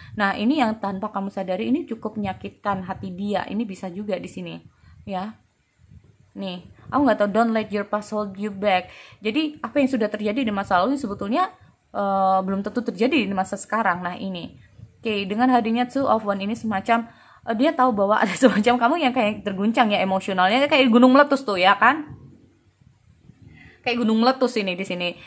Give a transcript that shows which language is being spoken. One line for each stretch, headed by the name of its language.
Indonesian: Nah, ini yang tanpa kamu sadari ini cukup menyakitkan hati dia. Ini bisa juga di sini ya. Nih, aku nggak tahu,
English: don't let your past hold you back.
Indonesian: Jadi apa yang sudah terjadi di masa lalu sebetulnya belum tentu terjadi di masa sekarang. Nah, ini oke, dengan hadirnya Two of Wands ini semacam dia tahu bahwa ada semacam kamu yang kayak terguncang ya emosionalnya, kayak gunung meletus tuh ya kan, kayak gunung meletus ini di sini.